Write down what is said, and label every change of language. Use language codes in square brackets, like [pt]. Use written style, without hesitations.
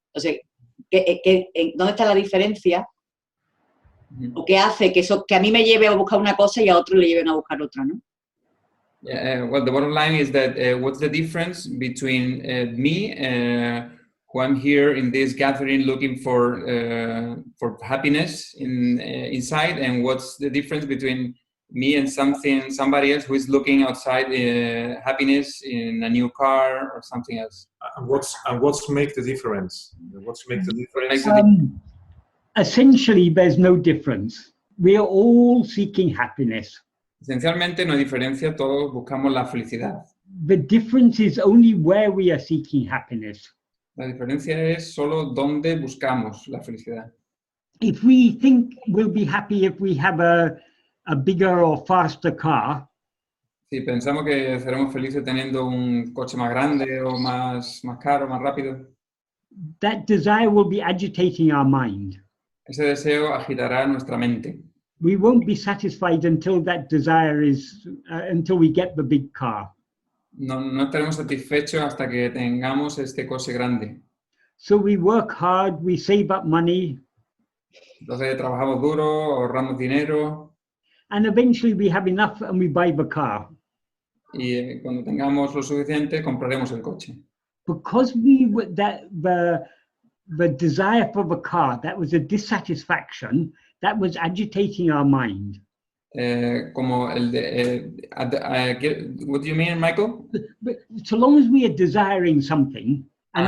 [es] Entonces, ¿dónde está la diferencia? ¿O qué hace que a mí me lleve a buscar una cosa y a otros le lleven a buscar otra, ¿no? [en] Well, the bottom line is that what's the difference between me, who I'm here in this gathering looking for happiness inside, and what's the difference between me and somebody else who is looking outside happiness in a new car or something else? And what's make the difference? What's make the difference? Essentially, there's no difference. We are all seeking happiness. [es] Esencialmente no hay diferencia, todos buscamos la felicidad. [en] The difference is only where we are seeking happiness. [es] La diferencia es solo dónde buscamos la felicidad. [en] If we think we'll be happy if we have a bigger or faster car, [es] Si pensamos que seremos felices teniendo un coche más grande o más caro, más rápido, [en] that desire will be agitating our mind. [es] ese deseo agitará nuestra mente. [en] We won't be satisfied until that desire is, until we get the big car. [es] No estaremos satisfechos hasta que tengamos este coche grande. [en] So we work hard, we save up money, [es] Entonces trabajamos duro, ahorramos dinero [en] and eventually we have enough and we buy the car. [es] y cuando tengamos lo suficiente compraremos el coche. [en] Because the desire for the car, that was a dissatisfaction, that was agitating our mind. [es] Como el de, [en] what do you mean, Michael? But so long as we are desiring something and